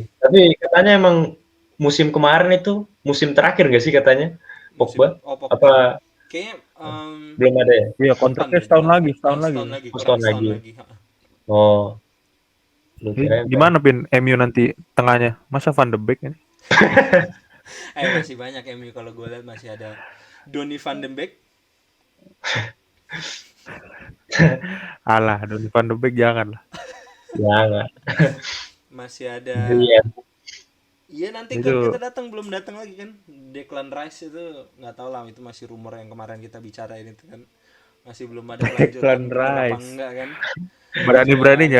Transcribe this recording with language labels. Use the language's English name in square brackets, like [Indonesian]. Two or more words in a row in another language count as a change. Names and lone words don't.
[Indonesian] Tapi katanya emang musim kemarin itu musim terakhir nggak sih katanya Pogba? Pogba. Apa Kayaknya belum ada ya? Iya, kontraknya setahun lagi. setahun lagi, kurang setahun lagi. Oh, lu Jadi kirain gimana Pin MU nanti tengahnya? Masa Van de Beek ini? Masih banyak MU kalau gue lihat, masih ada Donny van de Beek. Alah, Donny van de Beek jangan lah. ya nggak. Masih ada. Iya. Iya nanti Itu- kan kita belum datang lagi kan. Declan Rice itu nggak tahu lah, itu masih rumor yang kemarin kita bicarain itu kan. Masih belum ada kelanjutan Declan bener apa Rice. enggak kan. Berani-beraninya